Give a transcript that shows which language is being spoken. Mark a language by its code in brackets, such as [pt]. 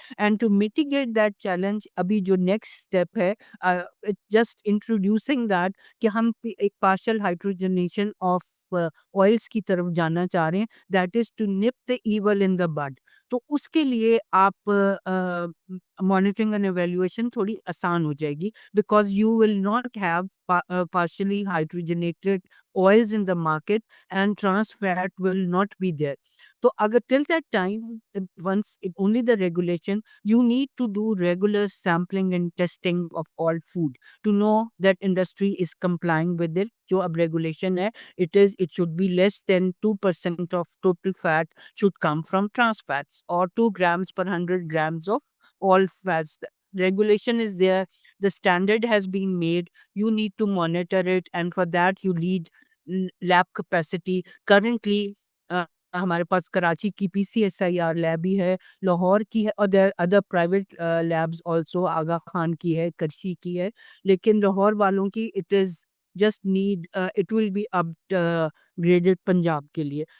[en] And to mitigate that challenge, [ur] ابھی جو next step ہے, [en] just introducing that [ur] کہ ہم ایک [en] partial hydrogenation of oils [ur] کی طرف جانا چاہ رہے ہیں, [en] that is to nip the evil in the bud. [ur] تو اس کے لیے آپ مانیٹرنگ اینڈ ایویلیویشن تھوڑی آسان ہو جائے گی, [en] Because you will not have partially hydrogenated oils in the market and trans fat will not be there. تو اگر till that time, once only the regulation, you need to do regular sampling and testing of all food to know that industry is complying with it. [ur] جو اب [en] regulation [ur] ہے, [en] it should be less than 2% of total fat should come from trans fats, or 2 grams per 100 grams of all fats. Regulation is there, the standard has been made, you need to monitor it, and for that you need lab capacity. [ur] Currently ہمارے پاس کراچی کی PCSIR lab ہی ہے, لاہور کی ہے, اور [en] there other private labs also, [ur] آغا خان کی ہے, کرشی کی ہے, لیکن لاہور والوں کی [en] it is just need, it will be upgraded [ur] Punjab کے لیے.